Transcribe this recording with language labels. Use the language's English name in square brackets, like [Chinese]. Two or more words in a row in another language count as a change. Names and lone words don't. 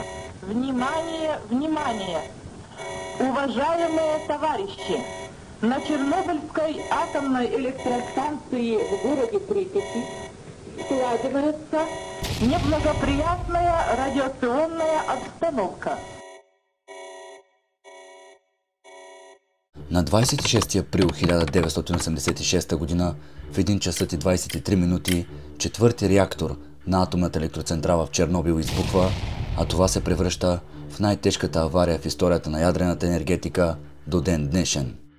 [Russian] Внимание, внимание! Уважаемые товарищи! На Чернобыльской атомной электростанции в городе Припяти складывается неблагоприятная радиационная обстановка. [Bulgarian] На 26 април 1986 г. в 1 час и 23 минути четвърти реактор на атомната електроцентрала в Чернобил избухва, а това се превръща в най-тежката авария в историята на ядрената енергетика до ден днешен.